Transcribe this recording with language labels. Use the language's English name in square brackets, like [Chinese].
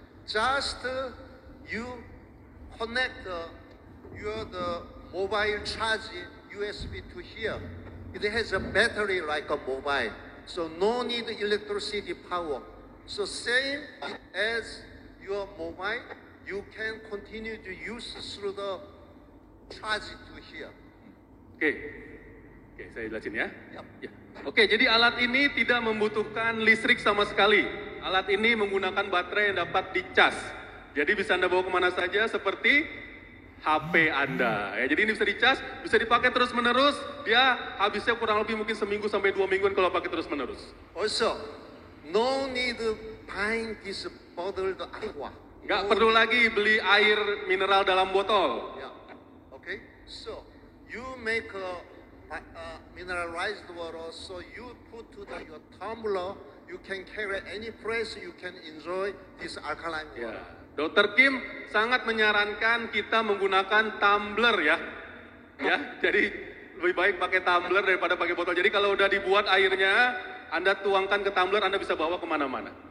[English] Just you connect the mobile charge USB to here. It has a battery like a mobile, so no need electricity power. So same as your mobile, you can continue to use through the charge to here. [Indonesian] Oke, saya jelasin ya. Yep. Ya. Oke, jadi alat ini tidak membutuhkan listrik sama sekali. Alat ini menggunakan baterai yang dapat dicas. Jadi bisa Anda bawa kemana saja seperti HP Anda. Ya, jadi ini bisa dicas, bisa dipakai terus-menerus. Dia habisnya kurang lebih mungkin seminggu sampai 2 mingguan kalau pakai terus-menerus. [English] Also, no need buying this bottled aqua. [Indonesian] Nggak perlu lagi beli air mineral dalam botol. Yeah. Okay. [English] So you make mineralized water. So you put to your tumbler. You can carry any place. You can enjoy this alkaline water. [Indonesian] Ya. Dr. Kim sangat menyarankan kita menggunakan tumbler ya. Ya, jadi lebih baik pakai tumbler daripada pakai botol. Jadi kalau udah dibuat airnya, Anda tuangkan ke tumbler, Anda bisa bawa kemana-mana.